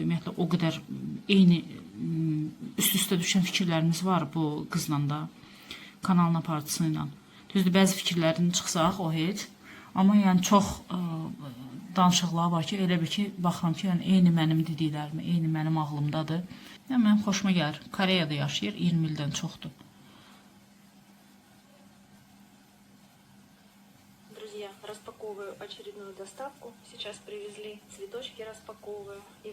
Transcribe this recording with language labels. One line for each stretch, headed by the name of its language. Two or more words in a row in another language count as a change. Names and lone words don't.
Azerbaijani: Ümumiyyətlə, o qədər eyni üst-üstə düşən fikirlərimiz var bu qızla da, kanalın aparıcısı ilə. Düzdür, bəzi fikirlərini çıxsaq, o heç. Amma yəni çox danışıqlar var ki, elə bir ki, baxıram ki, yəni, eyni mənim dediklərim, eyni mənim ağlımdadır. Yəni, mənim xoşuma gəlir. Koreyada yaşayır, 20 ildən çoxdur.
Russian: Друзья, распаковываю очередную доставку. Сейчас привезли цветочки, распаковываю.